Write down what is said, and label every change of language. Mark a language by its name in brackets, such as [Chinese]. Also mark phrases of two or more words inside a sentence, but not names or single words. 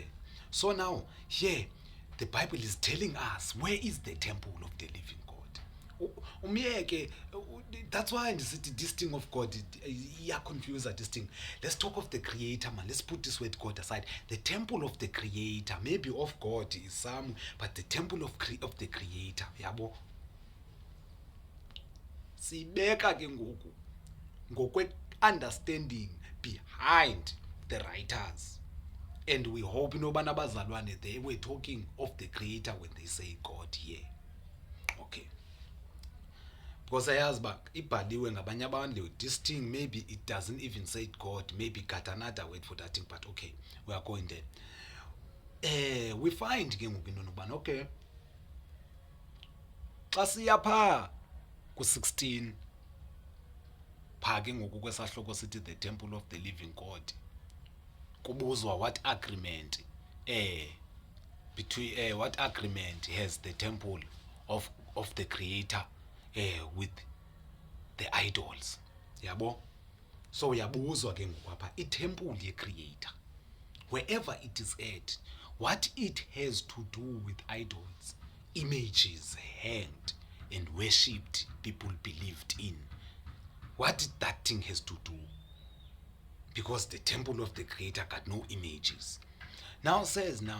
[English] So now here the Bible is telling us where is the temple of the living God. That's why this thing of God, confuse this thing. Let's talk of the Creator, man. Let's put this word God aside. The temple of the Creator, maybe of God is some, but the temple of the Creator, yabo. [Xhosa] Sibeka ke ngoku ngokwe [English] understanding behind the writers, and we hope [Xhosa] nobana bazalwane [English] they were talking of the Creator when they say God here. Okay. [Xhosa] Because ayazi uba ibhaliwe ngabanye abantu, [English] this thing maybe it doesn't even say God, maybe got another word for that thing, but okay, we are going there. We find [Xhosa] ke ngoku into nokubana [English] okay, [Xhosa] xa siya phaa ku-16 phaa ke ngoku kwesahloko sithi [English] the temple of the living God, kubuzwa what agreement between what agreement has the temple of the Creator with the idols, yabo. So [Xhosa] uyabuzwa ke ngoku apha itemple ye-Creator, [English] wherever it is at, what it has to do with idols, images hanged and worshipped, people believed in, what that thing has to do, because the temple of the Creator got no images.